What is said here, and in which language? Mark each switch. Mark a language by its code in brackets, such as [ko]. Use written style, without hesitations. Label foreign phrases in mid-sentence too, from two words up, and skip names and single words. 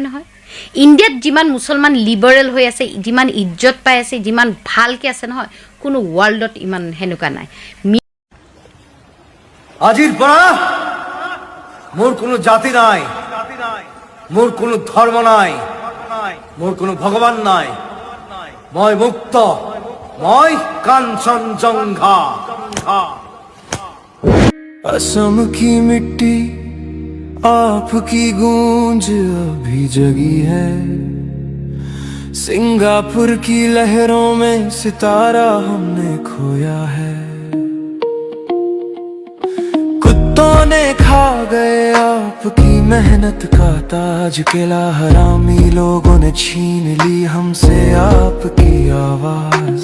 [as] ইণ্ডিয়াত যিমান মুছলমান লিবাৰেল হৈ আছে, যিমান ইজ্জত পাই আছে, যিমান ভালকৈ আছে নহয়, কোনো ৱৰ্ল্ডত ইমান সেনেকুৱা নাই। আজিৰ পৰা মোৰ কোনো জাতি নাই, মোৰ কোনো ধৰ্ম নাই, মোৰ কোনো ভগৱান নাই, মই মুক্ত, মই কাঞ্চনজঙ্ঘা। [hi] असम की मिट्टी आपकी गूंज अभी जगी है, सिंगापुर की लहरों में सितारा हमने खोया है। कुत्तों ने खा गए आपकी मेहनत का ताज, किला हरामी लोगों ने छीन ली हमसे आपकी आवाज।